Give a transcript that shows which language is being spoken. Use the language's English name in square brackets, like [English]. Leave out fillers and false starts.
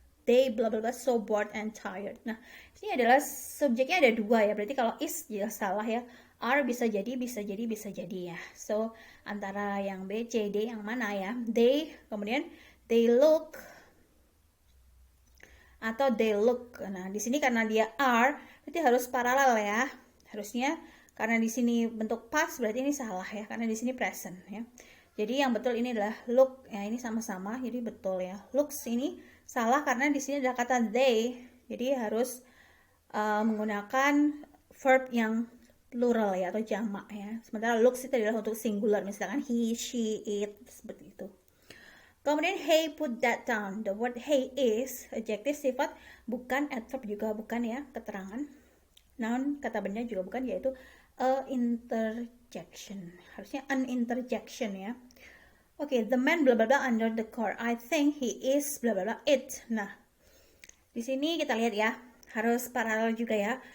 [English] they blah blah blah so bored and tired. [Indonesian] Nah, ini adalah subjeknya ada dua ya. Berarti kalau is jelas salah ya. Are bisa jadi, bisa jadi, bisa jadi ya. So, antara yang B, C, D yang mana ya? [English] They, kemudian they look atau they look. [Indonesian] Nah, di sini karena dia are, berarti harus paralel ya. Harusnya karena di sini bentuk past berarti ini salah ya, karena di sini present ya. Jadi yang betul ini adalah look ya, ini sama-sama jadi betul ya. Looks ini salah karena di sini ada kata they. Jadi harus menggunakan verb yang plural ya atau jamak ya. Sementara looks itu adalah untuk singular, misalkan he, she, it seperti itu. Kemudian [English] hey put that down. The word hey is [Indonesian] adjektif sifat, bukan adverb juga bukan ya, keterangan. Noun kata benda juga bukan, yaitu [English] a interjection. [Indonesian] Harusnya [English] an interjection ya. Oke, the man blah blah blah under the car. I think he is blah blah blah it. [Indonesian] Nah, di sini kita lihat ya, harus paralel juga ya.